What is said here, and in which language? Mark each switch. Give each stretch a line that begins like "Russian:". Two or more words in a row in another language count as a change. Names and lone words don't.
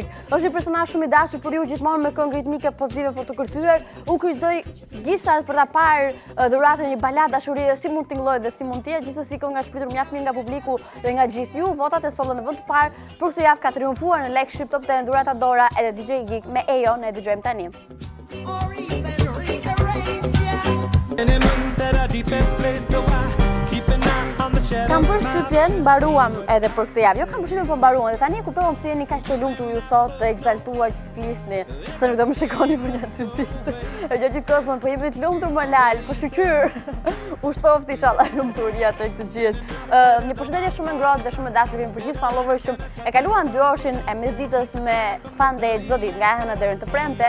Albanian: Është një personazh shumë i dashur për ju, gjithmonë me këngë ritmike pozitive për të kërcyer. Unë kryqëzoj gishtat për ta parë dhuratën një baladë dashurie, si mund tingëllojë dhe si mund të jetë. Gjithsesi kënga shpëtur mjaft mirë nga publiku dhe nga gjithë ju. Votat e sollën në vend të parë. Për këtë javë ka triumfuar në Like Shqip Top 10 dhurata Dora edhe DJ Geek me Ejo. Ne dëgjojmë tani.
English: Or even rearrange, yeah. Anyone that I deep in place, so I keep an eye on the shadows.
Albanian: Kam përshtypjen, mbaruam edhe për këtë javë. Jo kam përshtypjen, po mbaruam. Dhe tani e kuptova pse jeni kaq të lumtur ju sot, të egzaltuar që flisni, se nuk do më shikoni për një 2 ditë. E gjithë kohën po jemi të lumtur më lal, po shqyr. U shtoft inshallah lumturia tek të gjithë. Një përshëndetje shumë e ngrohtë dhe shumë e dashur për gjithë followers që e kaluan 2 orëshin e mesditës me FunDay çdo ditë, nga e hëna deri në të premte.